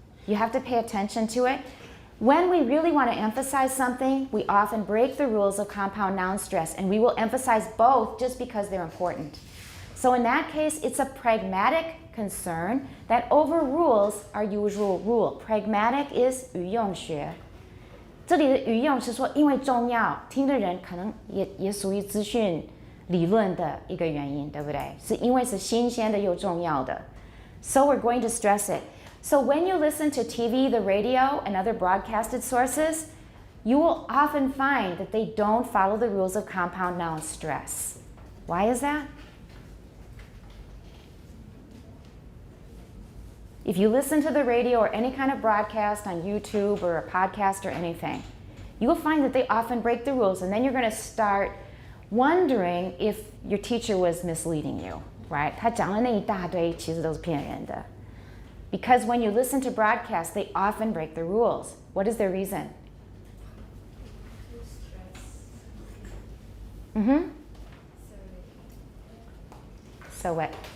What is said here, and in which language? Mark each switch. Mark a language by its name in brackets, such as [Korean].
[English] You have to pay attention to it. When we really want to emphasize something, we often break the rules of compound noun stress, and we will emphasize both just because they're important. So in that case, it's a pragmatic concern that overrules our usual rule. Pragmatic is 语用学。 [Chinese] 这里的语用是说，因为重要，听的人可能也属于资讯理论的一个原因，对不对？是因为是新鲜的又重要的。 [English] So we're going to stress it. So when you listen to TV, the radio, and other broadcasted sources, you will often find that they don't follow the rules of compound noun stress. Why is that? If you listen to the radio or any kind of broadcast on YouTube or a podcast or anything, you will find that they often break the rules, and then you're going to start wondering if your teacher was misleading you, right? [Chinese] 他讲的那一大堆其实都是骗人的。 [English] Because when you listen to broadcasts, they often break the rules. What is their reason? Mm-hmm. So what?